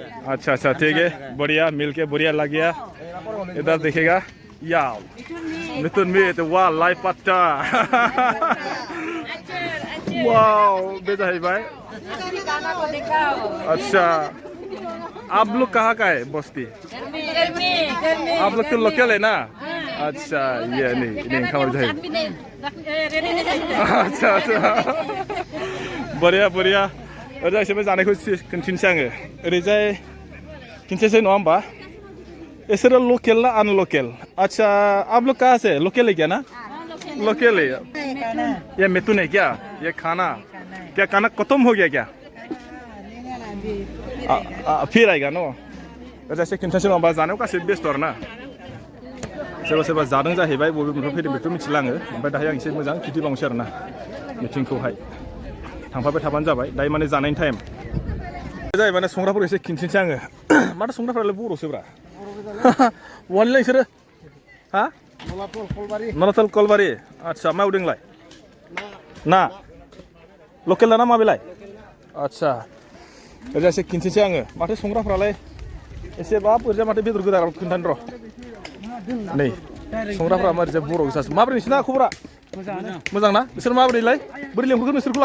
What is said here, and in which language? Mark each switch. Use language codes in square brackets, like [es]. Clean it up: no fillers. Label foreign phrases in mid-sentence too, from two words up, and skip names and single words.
[hi] अच्छा ठीक है बढ़िया मिलके बढ़िया लग गया इधर देखेगा या मिथुन मीट वाह लाइव पत्ता वाओ बेटा है भाई अच्छा आप लोग कहाँ का है बस्ती आप लोग तो लोकल है ना अच्छा ये नहीं खबर जाए अच्छा बढ़िया [brx] ओरैजाय एसे जानायखौ खिन्थिनोसै आङो ओरैजाय खिन्थिनोसै नङा होमबा इसोरो [hi] लोकेल ना अनलोकेल अच्छा आप लोग कहाँ से लोकल है क्या ना लोकल है ये मिथुन है क्या ये खाना क्या खाना खत्म हो गया क्या फिर आएगा न [brx] ओरैजाय एसे खिन्थिनोसै नङा होमबा जानायाव गासैबो बेस्थ' आरो ना सोरबा जादों जाहैबाय बबेनिफ्राय फैदों बेखौ मिथिला आङो ओमफ्राय दाहाय आं एसे मोजां खिन्थिबावनोसै आरो ना मिटिंखौहाय थांफाबाय थाबानो जाबाय दायो माने जानायनि टाइम जायो माने संग्राफोरखौ एसे खिन्थिनोसै आङो माथो संग्राफोरालाय बर'सोब्रा बहानिलाय नोंसोरो हा नलातल कलबारि आदसा मा उदोंलाय ना लकेल ना माबेलाय आदसा ओरैजाय एसे खिन्थिनोसै आङो माथो संग्राफोरालाय एसे बाब ओरैजाय माथो बेदर गोदा खिन्थानो र' नै संग्राफोरा मारैजाय बर' गोजासो माबोरै नोंसिना खबरा मोजां ना बिसोर माबोरैलाय बोरै लेंहरगोन नोंसोरखौलाय